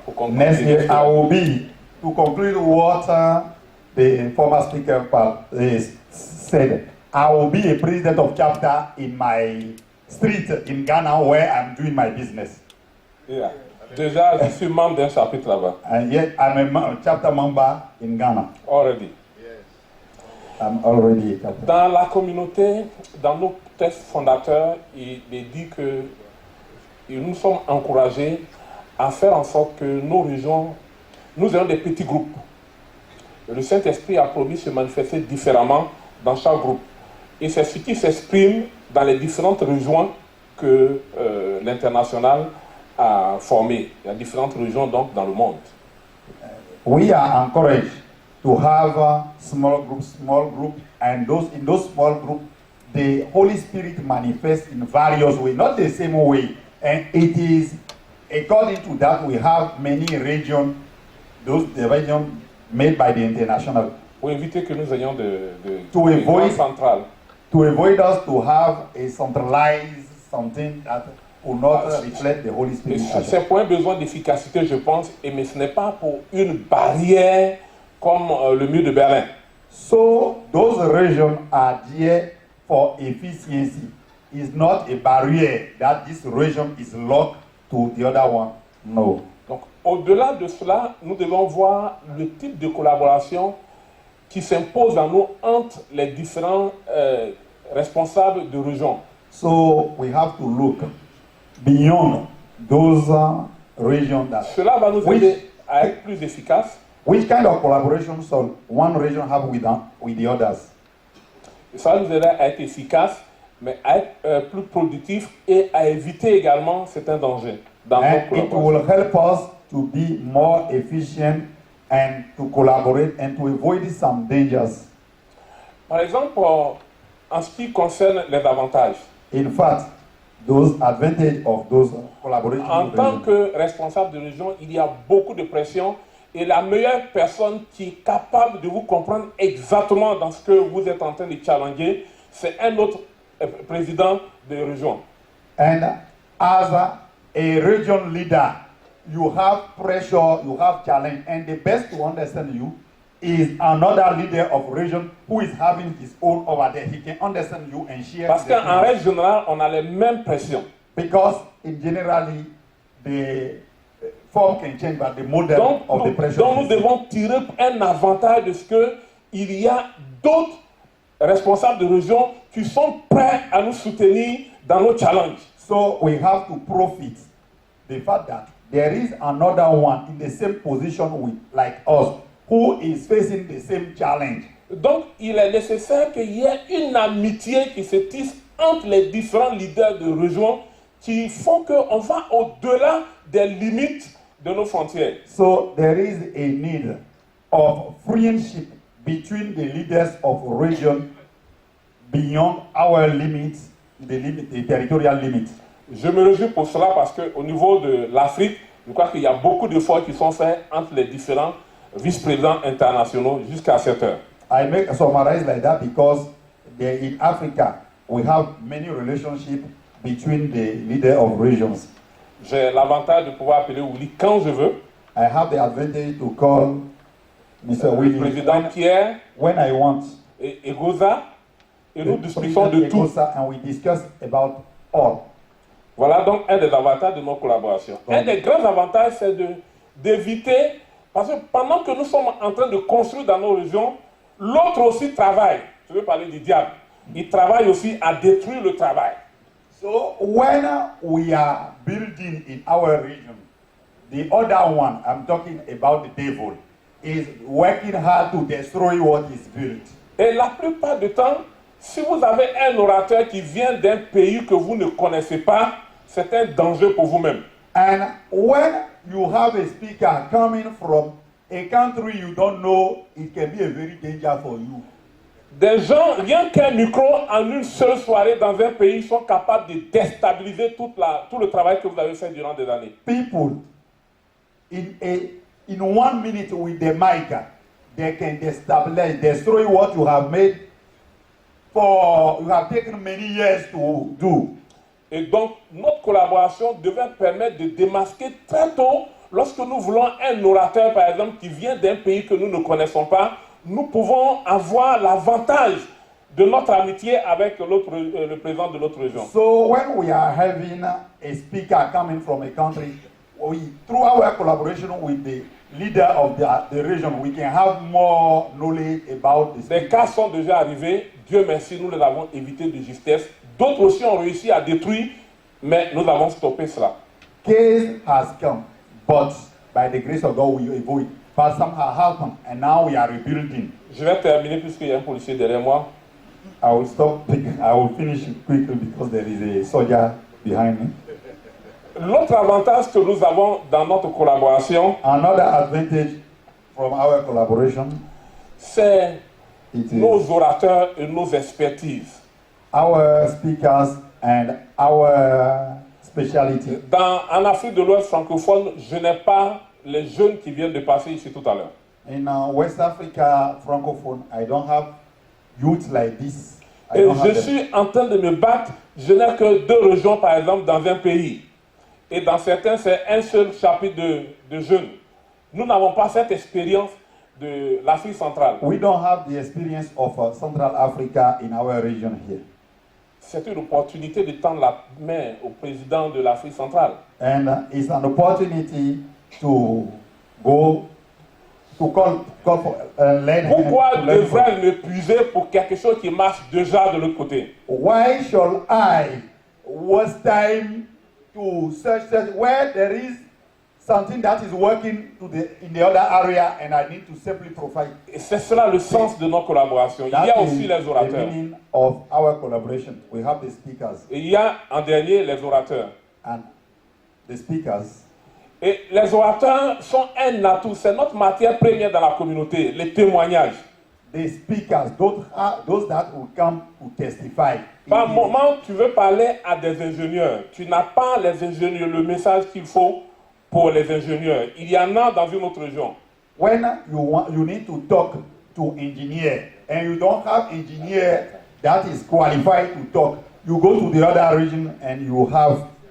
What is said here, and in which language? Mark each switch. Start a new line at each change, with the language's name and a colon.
English: Next year I will be, to conclude what the former speaker said, I will be a president of chapter in my street in Ghana where I'm doing my business. Yeah.
French: Déjà, je suis membre d'un chapitre là-bas.
English: And yet I'm a chapter member in Ghana. Already. I'm already a chapter.
French: Dans la communauté, dans nos textes fondateurs, il est dit que nous sommes encouragés à faire en sorte que nos régions, nous ayons des petits groupes. Le Saint-Esprit a promis de se manifester différemment dans chaque groupe. Et c'est ce qui s'exprime dans les différentes régions que l'international a formées. Il y a différentes régions donc dans le monde.
English: We are encouraged to have small groups, and in those small groups, the Holy Spirit manifests in various ways, not the same way. And it is according to that we have many regions, those regions made by the international.
French: Pour éviter que nous ayons de centrales.
English: To avoid us to have a centralized something that will not reflect the Holy Spirit.
French: C'est pour un besoin d'efficacité, je pense, mais ce n'est pas pour une barrière comme le mur de Berlin.
English: So those regions are there for efficiency. It's not a barrier that this region is locked to the other one. No.
French: Donc, au-delà de cela, nous devons voir le type de collaboration qui s'impose à nous entre les différents responsables de région.
English: So we have to look beyond those regions that.
French: Cela va nous aider à être plus efficaces.
English: Which kind of collaboration should one region have with the others?
French: Ça nous aider à être efficaces, mais à être plus productifs et à éviter également certains dangers.
English: And it will help us to be more efficient and to collaborate and to avoid some dangers.
French: Par exemple, en ce qui concerne les avantages.
English: In fact, those advantages of those collaborations.
French: En tant que responsable de région, il y a beaucoup de pression et la meilleure personne qui est capable de vous comprendre exactement dans ce que vous êtes en train de challenger, c'est un autre président de région.
English: And as a region leader, you have pressure, you have challenge, and the best to understand you is another leader of region who is having his own over there. He can understand you and share.
French: Parce qu'en règle générale, on a les mêmes pressions.
English: Because in generally the form can change, but the model of the pressure.
French: Donc nous devons tirer un avantage de ce que il y a d'autres responsables de région qui sont prêts à nous soutenir dans nos challenges.
English: So we have to profit the fact that there is another one in the same position with, like us, who is facing the same challenge.
French: Donc, il est nécessaire qu'il y ait une amitié qui se tisse entre les différents leaders de région qui font qu'on va au-delà des limites de nos frontières.
English: So there is a need of friendship between the leaders of region beyond our limits, the territorial limits.
French: Je me réjouis pour cela parce qu'au niveau de l'Afrique, je crois qu'il y a beaucoup d'efforts qui sont faits entre les différents vice-présidents internationaux jusqu'à cette heure.
English: I make a summarize like that because in Africa we have many relationships between the leaders of regions.
French: J'ai l'avantage de pouvoir appeler Willy quand je veux.
English: I have the advantage to call Mr.
French: Le Willy président Pierre
English: when I want.
French: et Goza, et nous discutons de tout.
English: And we discuss about all.
French: Voilà donc un des avantages de nos collaborations. Un des grands avantages, c'est d'éviter, parce que pendant que nous sommes en train de construire dans nos régions, l'autre aussi travaille. Je veux parler du diable. Il travaille aussi à détruire le travail.
English: So when we are building in our region, the other one, I'm talking about the devil, is working hard to destroy what is built.
French: Et la plupart du temps, si vous avez un orateur qui vient d'un pays que vous ne connaissez pas, c'est un danger pour vous-même.
English: And when you have a speaker coming from a country you don't know, it can be a very danger for you.
French: Des gens, rien qu'un micro en une seule soirée dans un pays, sont capables de déstabiliser tout le travail que vous avez fait durant des années.
English: People, in 1 minute with the mic, they can destabilize, destroy what you have made for, you have taken many years to do.
French: Et donc, notre collaboration devait permettre de démasquer très tôt, lorsque nous voulons un orateur, par exemple, qui vient d'un pays que nous ne connaissons pas, nous pouvons avoir l'avantage de notre amitié avec le président de l'autre région.
English: So when we are having a speaker coming from a country, through our collaboration with the leader of the region, we can have more knowledge about the speaker.
French: Des cas sont déjà arrivés, Dieu merci, nous les avons évités de justesse. D'autres aussi ont réussi à détruire, mais nous avons stoppé cela.
English: Case has come, but by the grace of God we avoid. But somehow happened, and now we are rebuilding.
French: Je vais terminer puisqu'il y a un policier derrière moi.
English: I will finish quickly because there is a soldier behind me.
French: L'autre avantage que nous avons dans notre collaboration,
English: another advantage from our collaboration,
French: c'est nos orateurs et nos expertises.
English: Our speakers and our speciality.
French: En Afrique de l'Ouest francophone, je n'ai pas les jeunes qui viennent de passer ici tout à l'heure.
English: In West Africa francophone, I don't have youth like this.
French: Et je suis en train de me battre. Je n'ai que 2 régions, par exemple, dans un pays. Et dans certains, c'est un seul chapitre de jeunes. Nous n'avons pas cette expérience de l'Afrique centrale.
English: We don't have the experience of Central Africa in our region here.
French: C'est une opportunité de tendre la main au président de l'Afrique centrale.
English: And it's an opportunity to go to call for learn.
French: Pourquoi devrais-je m'épuiser pour quelque chose qui marche déjà de l'autre côté?
English: Why shall I waste time to search where there is something that is working in the other area and I need to simply provide?
French: Et c'est cela le sens de nos collaborations. Il y a aussi les orateurs.
English: The meaning of our collaboration. We have the speakers.
French: Et il y a en dernier les orateurs.
English: And the speakers.
French: Et les orateurs sont un atout, c'est notre matière première dans la communauté, les témoignages.
English: The speakers, those that will come to testify.
French: Par moment, tu veux parler à des ingénieurs. Tu n'as pas les ingénieurs, le message qu'il faut pour les ingénieurs. Il y en a dans une autre région.
English: When you need to talk to engineer and you don't have engineer that is qualified to talk, you go to the other region and you have.